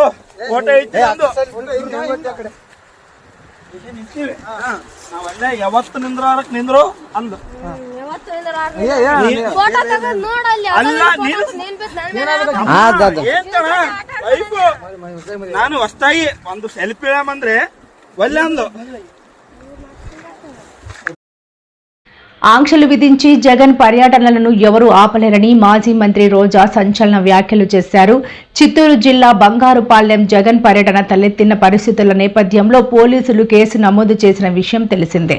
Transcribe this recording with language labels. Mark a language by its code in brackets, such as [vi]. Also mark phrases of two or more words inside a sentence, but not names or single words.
[kn] ಫೋಟೋ ಐತಿ ನಾವಲ್ಲೇ ಯಾವತ್ತು ನಿಂದ್ರಾರಕ್ ನಿಂದ್ರು ಅಂದು ನಾನು ಹೊಸ್ತಾಗಿ ಒಂದು ಸೆಲ್ಫಿ ಇಡಮಂದ್ರೆ ಒಳ್ಳೆ ಅಂದು. [te] ఆంక్షలు విధించి జగన్ పర్యటనలను ఎవరూ ఆపలేరని మాజీ మంత్రి రోజా సంచలన వ్యాఖ్యలు చేశారు. చిత్తూరు జిల్లా బంగారుపాలెం జగన్ పర్యటన తలెత్తిన పరిస్థితుల నేపథ్యంలో పోలీసులు కేసు నమోదు చేసిన విషయం తెలిసిందే.